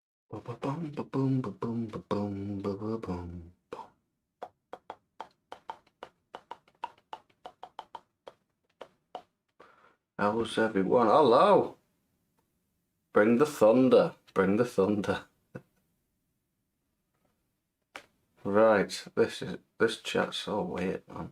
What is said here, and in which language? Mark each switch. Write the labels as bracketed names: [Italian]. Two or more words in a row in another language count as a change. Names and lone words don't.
[English] Ba-ba-boom, ba-boom, ba-boom, ba-boom, ba-ba-boom. How's everyone? Hello! Bring the thunder. Bring the thunder. Right, this chat's so weird, man.